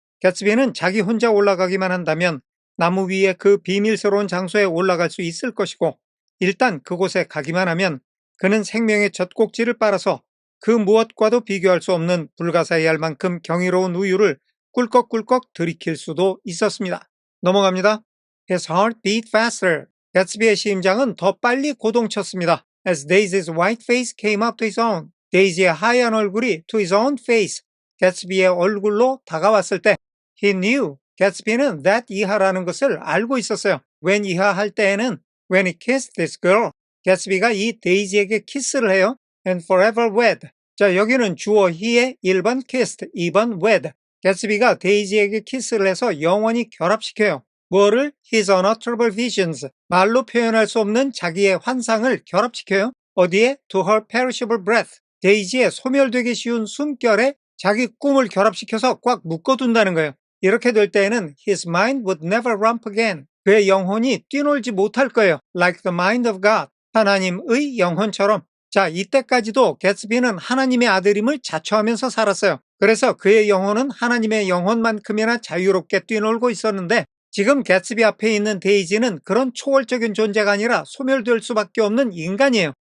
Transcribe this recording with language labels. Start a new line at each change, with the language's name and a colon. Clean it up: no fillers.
Korean: 개츠비는 자기 혼자 올라가기만 한다면 나무 위에 그 비밀스러운 장소에 올라갈 수 있을 것이고 일단 그곳에 가기만 하면 그는 생명의 젖꼭지를 빨아서 그 무엇과도 비교할 수 없는 불가사의할 만큼 경이로운 우유를 꿀꺽꿀꺽 들이킬 수도 있었습니다. 넘어갑니다.
English: His heart beat faster.
Korean: 개츠비의 심장은 더 빨리 고동쳤습니다.
English: As Daisy's white face came up to his own.
Korean: 데이지의 하얀 얼굴이
English: to his own face.
Korean: 개츠비의 얼굴로 다가왔을 때
English: He knew.
Korean: 개츠비는 that 이하라는 것을 알고 있었어요.
English: when
Korean: 이하 할 때에는
English: when he kissed this girl.
Korean: 개츠비가 이 데이지에게 키스를 해요.
English: and forever wed.
Korean: 자, 여기는 주어 he의 1번 kissed, 2번 wed. 개츠비가 데이지에게 키스를 해서 영원히 결합시켜요. 뭐를?
English: His unutterable visions.
Korean: 말로 표현할 수 없는 자기의 환상을 결합시켜요. 어디에?
English: To her perishable breath.
Korean: 데이지의 소멸되기 쉬운 숨결에 자기 꿈을 결합시켜서 꽉 묶어둔다는 거예요. 이렇게 될 때에는
English: his mind would never romp again.
Korean: 그의 영혼이 뛰놀지 못할 거예요.
English: Like the mind of God.
Korean: 하나님의 영혼처럼. 자, 이때까지도 개츠비는 하나님의 아들임을 자처하면서 살았어요. 그래서 그의 영혼은 하나님의 영혼만큼이나 자유롭게 뛰놀고 있었는데 지금 개츠비 앞에 있는 데이지는 그런 초월적인 존재가 아니라 소멸될 수밖에 없는 인간이에요.